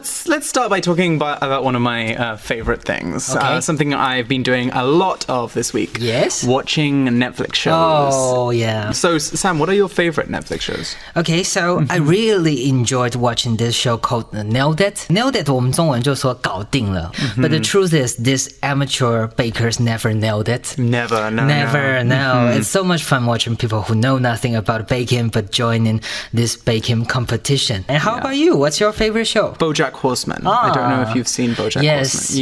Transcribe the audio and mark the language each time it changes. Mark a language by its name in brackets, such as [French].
[English] Let's start by talking about one of my favorite things. Okay. Something I've been doing a lot of this week. Yes? Watching Netflix shows. Oh, yeah. So, Sam, what are your favorite Netflix shows? Okay, so I really enjoyed watching this show called Nailed It. [Chinese] Nailed It 我们中文就说搞定了. [English] But the truth is, these amateur bakers never nailed it. Never. It's so much fun watching people who know nothing about baking but join in this baking competition. And how about you? What's your favorite show? BoJack Horseman. I don't know if you've seen BoJack Horseman.